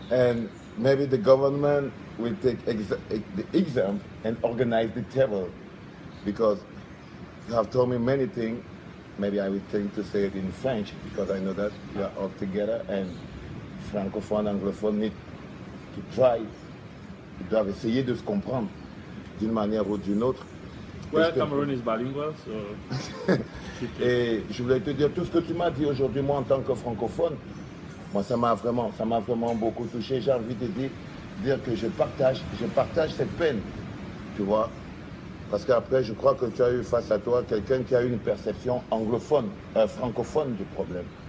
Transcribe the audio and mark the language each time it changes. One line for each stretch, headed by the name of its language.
English: And maybe the government will take the exam and organize the table because you have told me many things. Maybe I will think to say it in French because I know that we are all together and francophone, anglophone need to try.
French: Ils doivent essayer de se comprendre d'une manière ou d'une autre.
English: Well, Cameroon is bilingual, so.
French: Et je voulais te dire tout ce que tu m'as dit aujourd'hui, moi en tant que francophone, moi ça m'a vraiment beaucoup touché. J'ai envie de dire que je partage cette peine, tu vois. Parce qu'après, je crois que tu as eu face à toi quelqu'un qui a eu une perception anglophone, francophone du problème.